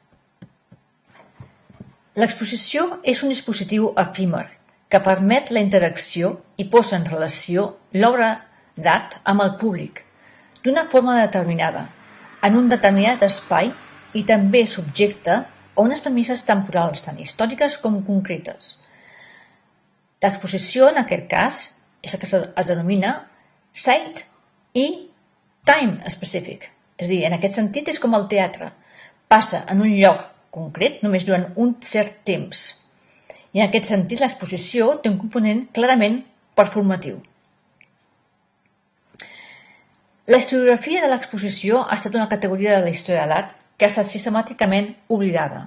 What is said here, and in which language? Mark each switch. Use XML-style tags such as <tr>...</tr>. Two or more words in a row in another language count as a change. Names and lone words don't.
<ca>L'exposició és un dispositiu efímer que permet la interacció i posa en relació l'obra d'art amb el públic, d'una forma determinada, en un determinat espai i també subjecte a unes premisses temporals tant històriques com concretes. L'exposició, en aquest cas, és el que es denomina site i</ca> <en>time specific,</en> <ca>És a dir, en aquest sentit és com el teatre. passa en un lloc concret només durant un cert temps. I en aquest sentit l'exposició té un component clarament performatiu. La historiografia de l'exposició ha estat una categoria de la història de l'art que ha estat sistemàticament oblidada.</ca>